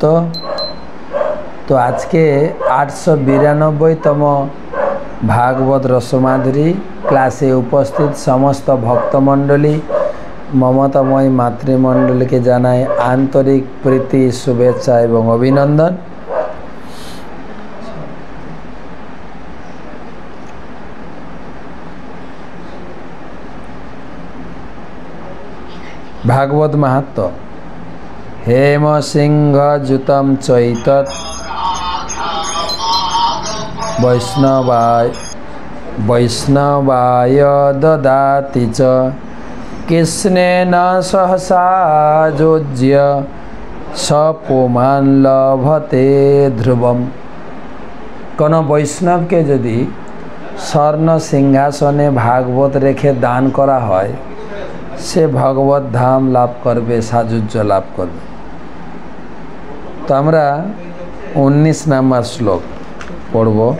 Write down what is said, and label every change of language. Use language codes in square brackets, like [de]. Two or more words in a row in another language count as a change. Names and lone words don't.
[bn] তো আজকে 892তম ভাগবত রসমাধুরী ক্লাসে উপস্থিত সমস্ত ভক্তমণ্ডলী মমতাময় মাতৃমণ্ডলীকে জানাই আন্তরিক প্রীতি শুভেচ্ছা এবং অভিনন্দন। [sa] भागवत माहात्म्य। हेम सिंह जुतम चैतत वैष्णवाय ददाति च कृष्णेन सहसा योज्य स पुमान लभते ध्रुवम। [bn] কোনো বৈষ্ণবকে যদি স্বর্ণ সিংহাসনে ভাগবত রেখে দান করা হয়, সে ভগবত ধাম লাভ করবে, সাযুজ্য লাভ করবে। তো আমরা 19 নম্বর শ্লোক পড়ব।